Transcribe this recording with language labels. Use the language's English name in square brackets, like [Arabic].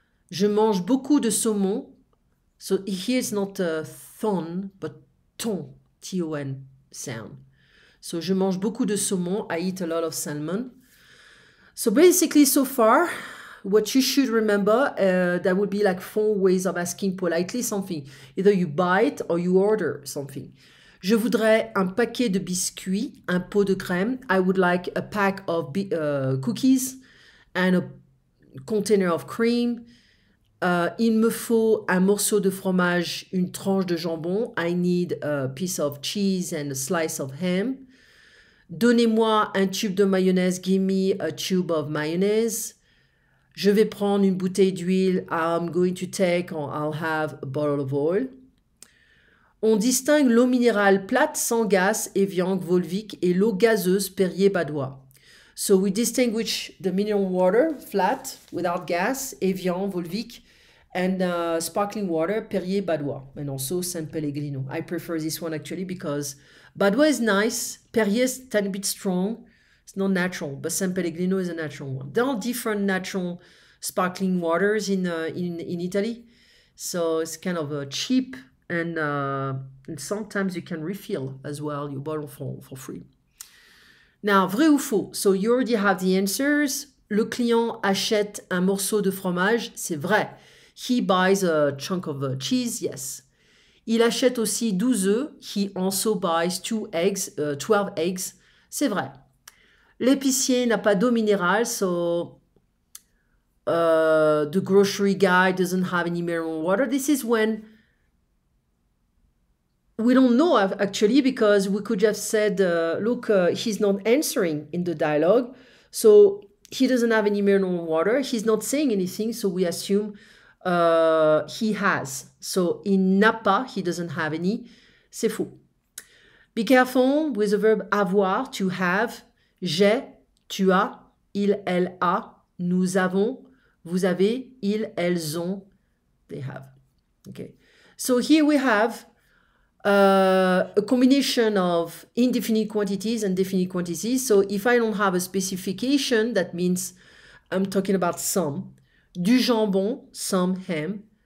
[French] Je mange beaucoup de saumon. [English] So here it's not thon, but ton, T-O-N sound. [French] So je mange beaucoup de saumon. [English] I eat a lot of salmon. So basically, so far, what you should remember, that would be like 4 ways of asking politely something. Either you buy it or you order something. [French] Je voudrais un paquet de biscuits, un pot de crème. [English] I would like a pack of cookies and a container of cream. [French] Il me faut un morceau de fromage, une tranche de jambon. [English] I need a piece of cheese and a slice of ham. [French] Donnez-moi un tube de mayonnaise. Give me a tube of mayonnaise. Je vais prendre une bouteille d'huile. [English] I'm going to take or I'll have a bottle of oil. [French] On distingue l'eau minérale plate sans gaz, Evian, Volvic, et l'eau gazeuse, Perrier, Badois. [English] So we distinguish the mineral water, flat, without gas, Evian, Volvic, and sparkling water, Perrier, Badois, and also San Pellegrino. I prefer this one actually because Badois is nice, Perrier is a tiny bit strong, it's not natural, but San Pellegrino is a natural one. There are different natural sparkling waters in Italy, so it's kind of cheap, and sometimes you can refill as well your bottle for free. Now, vrai ou faux? So you already have the answers. [French] Le client achète un morceau de fromage, c'est vrai. [English] He buys a chunk of cheese, yes. [French] Il achète aussi 12 œufs. He also buys 12 eggs, c'est vrai. [English] L'épicier n'a pas d'eau minérale, so the grocery guy doesn't have any mineral water. This is when we don't know actually, because we could have said, look, he's not answering in the dialogue. So he doesn't have any mineral water. He's not saying anything. So we assume he has. So in n'a pas, he doesn't have any. C'est faux. Be careful with the verb avoir, to have. [French] J'ai, tu as, il, elle a, nous avons, vous avez, ils, elles ont, they have. [English] Okay. So here we have a combination of indefinite quantities and definite quantities. So if I don't have a specification, that means I'm talking about some. Du jambon, some ham.